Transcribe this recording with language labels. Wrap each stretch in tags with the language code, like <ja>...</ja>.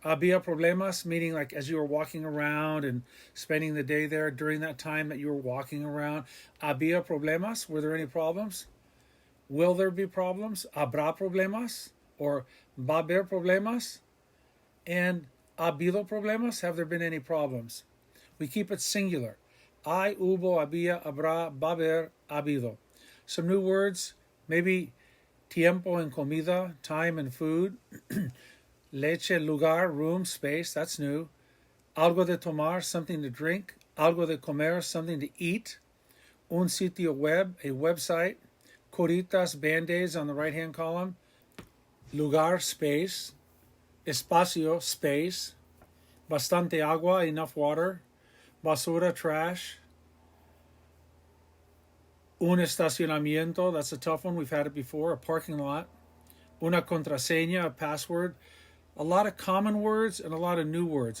<es>Había problemas,</es> <en>meaning like as you were walking around and spending the day there during that time that you were walking around.</en> <es>Había problemas?</es> <en>Were there any problems? Will there be problems?</en> <es>Habrá problemas? Or va a haber problemas? And ha habido problemas?</es> <en>Have there been any problems? We keep it singular.</en> <es>Hay, hubo, había, habrá, va a haber, habido.</es> <en>Some new words, maybe tiempo and comida, time and food. Leche, lugar, room, space, that's new.</en> <es>Algo de tomar,</es> <en>something to drink.</en> <es>Algo de comer,</es> <en>something to eat.</en> <es>un sitio web,</es> <en>a website, coritas, band-aids on the right-hand column, lugar, space, espacio, space,</en> <es>bastante agua,</es> <en>enough water, basura, trash,</en> <es>un estacionamiento,</es> <en>that's a tough one, we've had it before, a parking lot,</en> <es>una contraseña,</es> <en>a password, a lot of common words and a lot of new words.</en>